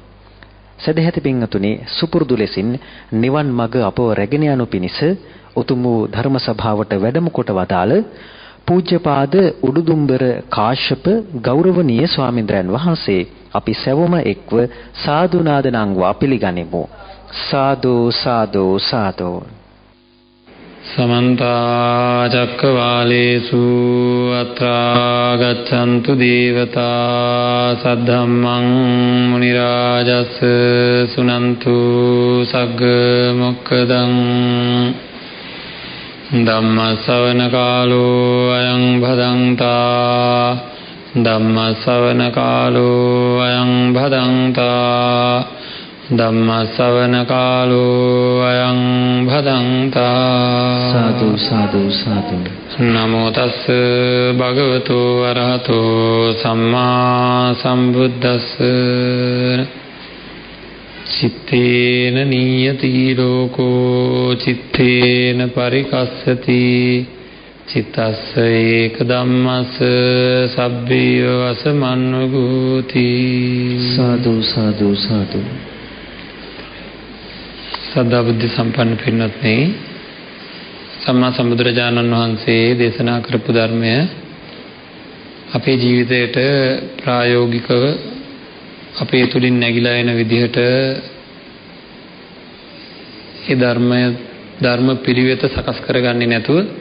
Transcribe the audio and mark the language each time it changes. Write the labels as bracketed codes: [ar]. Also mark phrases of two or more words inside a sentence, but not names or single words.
[si] සදහැති පින්තුනි, සුපුරුදු ලෙසින් නිවන් මඟ අපව රැගෙන යනු පිණිස උතුම් වූ ධර්ම සභාවට වැඩම කොට වදාළ පූජ්‍යපාද උඩුදුම්බර කාශ්‍යප ගෞරවනීය ස්වාමින්ද්‍රයන් වහන්සේ අපි සැවොම එක්ව සාදු නාද නංවා පිළිගනිමු. සාදු සාදු සාදු. [pi] समन्ता चक्रवालेषु अत्रा गच्छन्तु देवता सद्धम्मं मुनिराजस् सुनन्तु सग्ग मोक्खदं धम्म श्रवण कालो अयं भदन्ता धम्म श्रवण कालो अयं भदन्ता धम्म श्रवण कालो अयं भदन्ता. साधु साधु साधु. नमो तस् भगवतो अरहतो सम्मा सम्बुद्धस्. चित्तेन नियति लोको चित्तेन परिकस्यति चित्तस्स एक धम्मस् सभ्यो असमन्वगूति. साधु साधु साधु. [si] ශ්‍රද්ධා බුද්ධි සම්පන්න පින්වත්නි, සම්මා සම්බුදුරජාණන් වහන්සේ දේශනා කරපු ධර්මය අපේ ජීවිතයට ප්‍රායෝගිකව අපේ තුලින් නැగిලා එන විදිහට ඒ ධර්ම පිළිවෙත සකස් කරගන්නේ නැතුව